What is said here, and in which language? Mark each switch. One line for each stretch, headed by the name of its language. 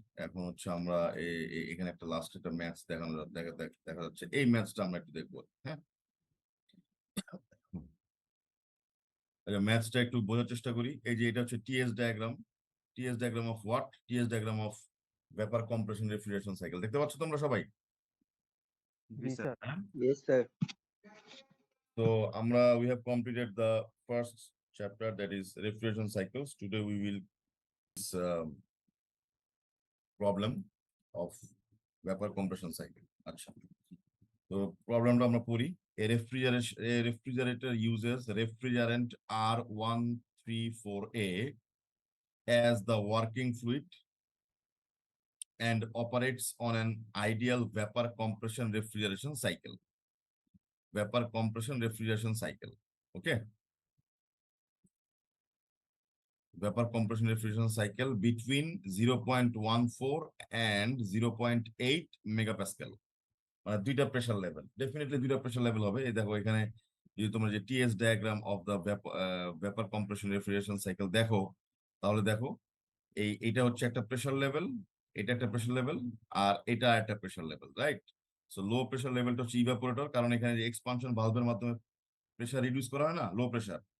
Bangla: এখন হচ্ছে আমরা এখানে একটা লাস্ট একটা ম্যাথস দেখা যাচ্ছে, এই ম্যাথসটা আমরা একটু দেখবো। হ্যাঁ, ম্যাথসটা একটু বোঝার চেষ্টা করি। এই যে এটা হচ্ছে T S diagram of what? T S diagram of vapour compression refrigeration cycle. দেখতে পাচ্ছ তোমরা সবাই? জি স্যার। হ্যাঁ,
English: Yes, sir. তো আমরা we have completed the first chapter, that is refrigeration cycles. Today we will problem of vapor compression cycle.
Bangla: আচ্ছা, তো প্রবলেমটা আমরা পড়ি।
English: A refrigerator uses refrigerant R134A as the working fluid and operates on an ideal vapor compression refrigeration cycle. Vapor compression refrigeration cycle. Okay. Vapor compression refrigeration cycle between 0.14 and 0.8 megapascal.
Bangla: মানে দুইটা pressure level, definitely দুইটা pressure level হবে। এই দেখো এখানে যদি তোমরা যে T S diagram of the vapour compression refrigeration cycle দেখো, তাহলে দেখো এইটা হচ্ছে একটা প্রেসার লেভেল, এটা একটা প্রেসার লেভেল, আর এটা একটা pressure level, right? So low pressure লেভেলটা হচ্ছে ইভাপোরেটর, কারণ এখানে যে এক্সপানশন ভালভের মাধ্যমে প্রেসার রিডিউস করা হয় না, লো প্রেসার।